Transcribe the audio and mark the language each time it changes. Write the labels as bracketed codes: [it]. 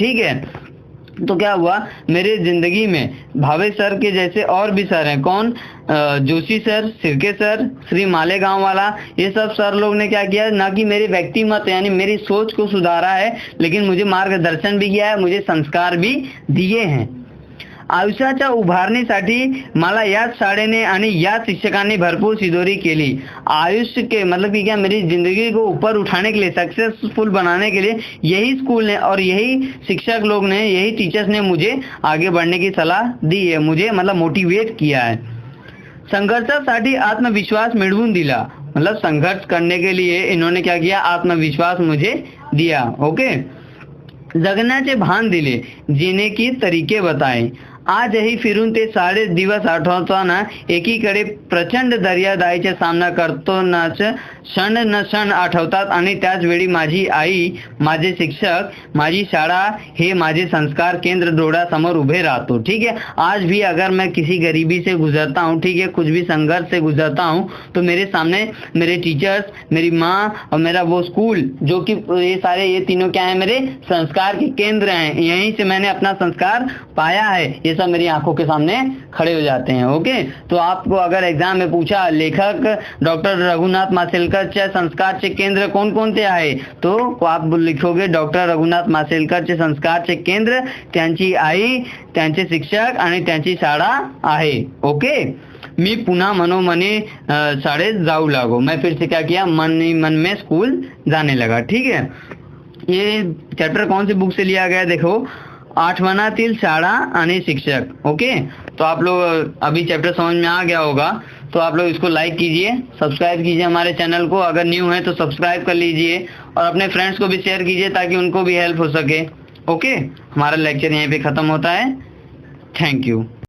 [hi] ठीक है. तो क्या हुआ? मेरे जिंदगी में भावे सर के जैसे और भी सर हैं. कौन? जोशी सर, सिरके सर, श्री मालेगांव वाला, ये सब सर लोग ने क्या किया? ना कि मेरे व्यक्तिमत यानी मेरी सोच को सुधारा है, लेकिन मुझे मार्गदर्शन भी किया है, मुझे संस्कार भी दिए हैं. [mr] आयुष्याच्या उभारणीसाठी मला याच शाळेने आणि याच शिक्षकांनी भरपूर शिदोरी केली. [hi] आयुष्य के मतलब कि क्या? मेरी जिंदगी को ऊपर उठाने के लिए, सक्सेसफुल बनाने के लिए यही स्कूल ने और यही शिक्षक लोग ने, यही टीचर्स ने मुझे आगे बढ़ने की सलाह दी है, मुझे मतलब मोटिवेट किया है. [mr] संघर्षासाठी आत्मविश्वास मिळवून दिला. [hi] मतलब संघर्ष करने के लिए इन्होंने क्या किया? आत्मविश्वास मुझे दिया. ओके. [mr] जगण्याचे भान दिले, [hi] जीने की तरीके बताए. [mr] आजही फिरून ते सारे दिवस आठवताना एकीकडे प्रचंड दर्यादाईचा सामना करतोनाच क्षण न क्षण आठवतात आणि त्याच वेळी माझी आई, माझे शिक्षक, माझी शाळा हे माझे संस्कार केंद्र डोळ्यासमोर उभे राहतो. [hi] ठीक है. आज भी अगर मैं किसी गरीबी से गुजरता हूँ, ठीक है, कुछ भी संघर्ष से गुजरता हूँ, तो मेरे सामने मेरे टीचर्स, मेरी माँ और मेरा वो स्कूल, जो कि ये सारे ये तीनों क्या है? मेरे संस्कार के केंद्र हैं. यहीं से मैंने अपना संस्कार पाया है. ये सब मेरी आंखों के सामने खड़े हो जाते हैं. ओके. तो आपको अगर एग्जाम में पूछा [mr] लेखक डॉक्टर रघुनाथ माशेलकरचे संस्कारचे केंद्र कोणकोणते आहे, [hi] तो आप लिखोगे [mr] डॉक्टर रघुनाथ माशेलकरचे संस्कारचे केंद्र, त्यांची आई, त्यांचे शिक्षक आणि त्यांची शाळा आहे. ओके. मी पुन्हा मनोमनी शाळेत जाऊ लागो. [hi] मैं फिर से क्या किया? मन ही मन में स्कूल जाने लगा. ठीक है. ये चैप्टर कौन सी बुक से लिया गया? देखो, आठवनातील शाळा आणि शिक्षक. ओके. तो आप लोग अभी चैप्टर समझ में आ गया होगा. तो आप लोग इसको लाइक कीजिए, सब्सक्राइब कीजिए हमारे चैनल को, अगर न्यू है तो सब्सक्राइब कर लीजिए और अपने फ्रेंड्स को भी शेयर कीजिए ताकि उनको भी हेल्प हो सके। ओके, हमारा लेक्चर यहीं पे ख़त्म होता है। Thank you.